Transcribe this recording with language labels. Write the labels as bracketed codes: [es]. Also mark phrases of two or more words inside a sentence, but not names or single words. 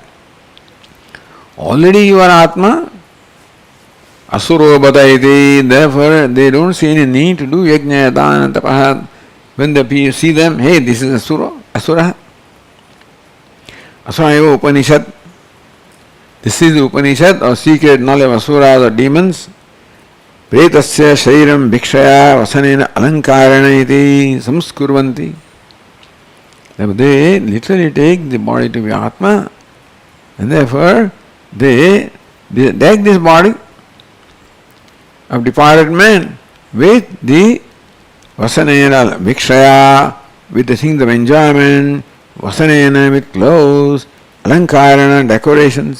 [en] Already you are Atma, [sa] Asuro Bhataiti, [en] therefore they don't see any need to do [sa] yajna, dana, tapa. [en] When they see them, hey, this is Asura. [sa] Asura eva Upanishad. [en] This is the Upanishad or secret knowledge of Asuras or demons. [sa] Pretasya shariram bhikshaya vasanena alankarana iti samskurvanti. [en] They literally take the body to be Atma, and therefore they take this body of departed man with the [sa] vasanena bhikshaya, [en] with the things of enjoyment, vasanena with clothes, alankarana decorations.